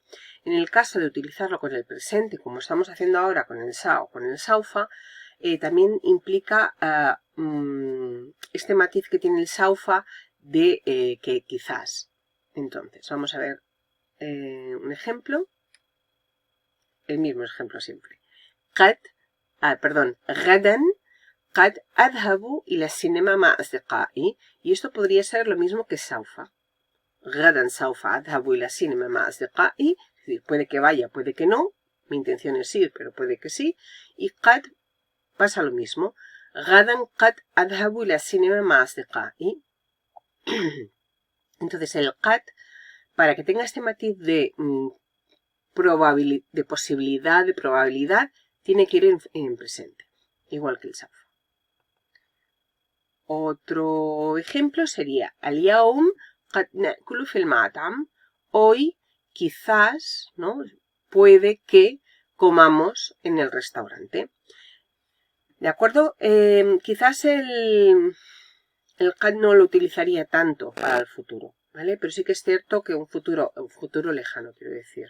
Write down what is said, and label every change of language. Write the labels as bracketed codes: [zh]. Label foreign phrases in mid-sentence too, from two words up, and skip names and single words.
[es] En el caso de utilizarlo con el presente, como estamos haciendo ahora con el sa o con el saufa, también implica este matiz que tiene el saufa de que quizás. Entonces, vamos a ver un ejemplo. El mismo ejemplo siempre. [ar] غدا قد أذهب إلى السينما مع أصدقائي. [es] Y esto podría ser lo mismo que سوف. [ar] غدا سوف أذهب إلى السينما مع أصدقائي. [es] Es decir, puede que vaya, puede que no. Mi intención es ir, pero puede que sí. Y قد pasa lo mismo. [ar] غدا قد أذهب إلى السينما مع أصدقائي. [es] Entonces el قد, para que tenga este matiz de posibilidad, de probabilidad, tiene que ir en presente, igual que el سوف. Otro ejemplo sería [ar] اليوم قد نأكل في المطعم. [es] Hoy quizás, ¿no? Puede que comamos en el restaurante. ¿De acuerdo? Quizás el قد no lo utilizaría tanto para el futuro, ¿vale? Pero sí que es cierto que un futuro lejano, quiero decir.